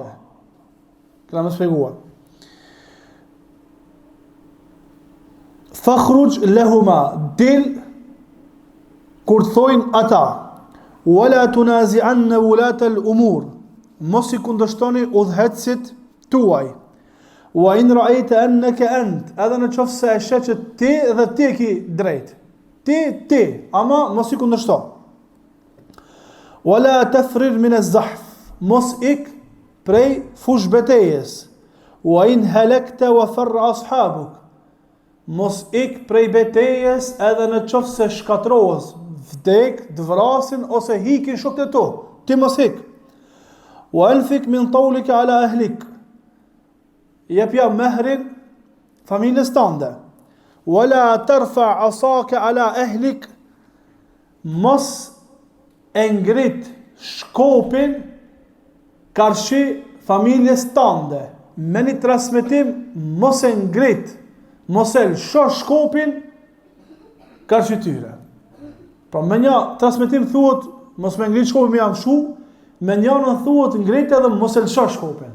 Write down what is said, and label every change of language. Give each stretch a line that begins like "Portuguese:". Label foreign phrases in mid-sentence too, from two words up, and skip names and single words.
Albanian: Këna më shpjeguar.
Arabic: فاخرج لهما,
Albanian: dil kur thojnë ata,
Arabic: ولا تنازعن ولاة الأمور,
Albanian: mos i kundërshtoni udhëhecit tuaj.
Arabic: وإن رأيت أنك أنت,
Albanian: edhe në qoftë se e sheh që ti dhe ti ke drejt. Ti, ama mos i kundërshto.
Arabic: ولا تفرر من الزحف,
Albanian: mos ik prej fush betejës.
Arabic: وإن هلكت وفر أصحابك,
Albanian: mos ik prej betejës edhe në qoftë se shkatrohes, vdek, dvrasin ose hikin shokët e tu. Ti mos ik.
Arabic: وأنفق من طولك على أهلك,
Albanian: jepja mehrin familjes tënde.
Arabic: ولا ترفع عصاك على أهلك,
Albanian: mos e ngrit shkopin karshi familjes tënde. Me një transmetim, mos e ngrit, mos e lësho shkopin karshi tyre. Pra me një transmetim thuhet mos me ngrit shkopin me jam shu, me njënën thuhet ngrit edhe mos e lësho shkopin.